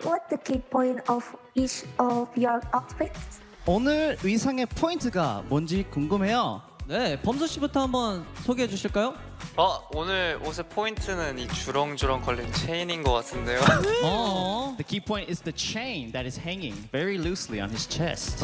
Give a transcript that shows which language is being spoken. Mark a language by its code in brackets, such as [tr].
[en] What's the key point of each of your outfits? [ko] 오늘 의상의 포인트가 뭔지 궁금해요. 네, 범수 씨부터 한번 소개해 주실까요? 아, 오늘 옷의 포인트는 이 주렁주렁 걸린 체인인 것 같은데요. [en] The key point is the chain that is hanging very loosely on his chest.